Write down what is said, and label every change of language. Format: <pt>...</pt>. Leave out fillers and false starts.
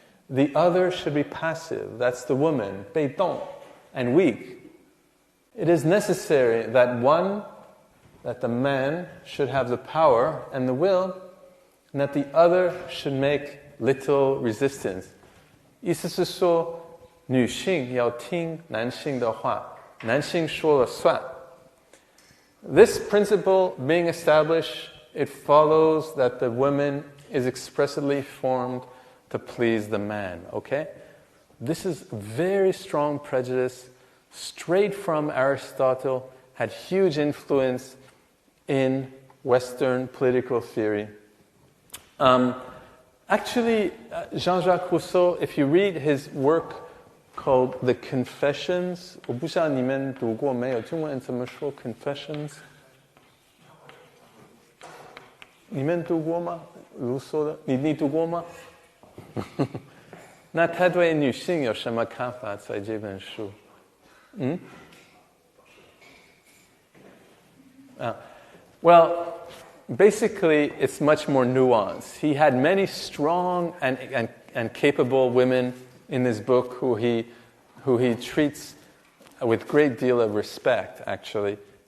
<en>The other should be passive. That's the woman, 被动, and weak. It is necessary that the man should have the power and the will, and that the other should make little resistance.</en> <zh>意思是说，女性要听男性的话，男性说了算。</zh> <en>This principle being established, it follows that the woman is expressly formed to please the man, okay? This is very strong prejudice, straight from Aristotle, had huge influence in Western political theory. Actually, Jean-Jacques Rousseau, if you read his work called The Confessions,</en> <zh>我不知道你们读过没有，中文怎么说</zh> <en>Confessions？</en> <zh>你们读过吗？卢梭的，你读过吗？那他对女性有什么看法在这本书？</zh> <en>Well, basically, it's much more nuanced. He had many strong and capable women in this book who he treats with great deal of respect, actually.</en>